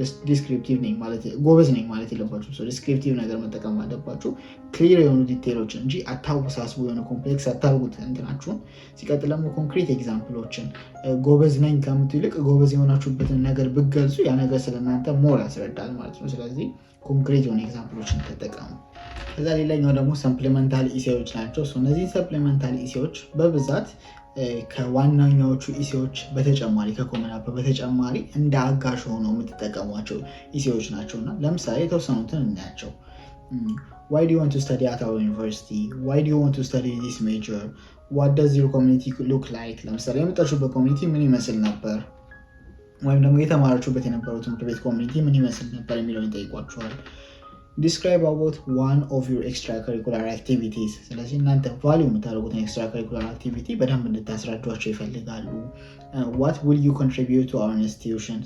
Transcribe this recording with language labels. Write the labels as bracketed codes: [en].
[am] ዲስክሪፕቲቭ ነኝ ማለት ጎበዝ ነኝ ማለት የለባችሁ። ዲስክሪፕቲቭ ነገር መጠቀም አለባችሁ። ክሊር የሆኑ ዲቴሎችን እንጂ አታወሳስቡ፣ የሆነ ኮምፕሌክስ አታርጉት እንትናችሁን። ሲቀጥል ደግሞ ኮንክሪት ኤግዛምፕሎችን ጎበዝ ነኝ ከምቱ ይልቅ ጎበዝ የሆናችሁበትን ነገር ብገልጹ ያ ነገር ስለእናንተ ሞር ያስረዳል ማለት ነው። ስለዚህ ኮንክሪት የሆነ ኤግዛምፕሎችን ተጠቀሙ። ከዛ ሌላኛው ደግሞ ሰፕሊመንታል ኢሴዎች ናቸው። እነዚህ ሰፕሊመንታል ኢሴዎች በብዛት ከዋናኛዎቹ ኢሴዎች በተጨማሪ ከኮመን አፕ በተጨማሪ እንደ አጋዥ ሆነው የምትጠቀሟቸው ኢሴዎች ናቸው እና ለምሳሌ የተወሰኑትን እናያቸው። [en] why do you want to study at our university? why do you want to study this major? what does your community look like? [am] ለምሳሌ የመጣችሁበት ኮሚኒቲ ምን ይመስል ነበር፣ ወይም ደግሞ የተማራችሁበት የነበረው ትምህርት ቤት ኮሚኒቲ ምን ይመስል ነበር የሚለውን ይጠይቋችኋል። [en] describe about one of your extracurricular activities። [am] ስለዚህ እናንተ ቫልዩ የምታደርጉትን extracurricular activity በደንብ እንድታስረዷቸው ይፈልጋሉ። [en] what will you contribute to our institution?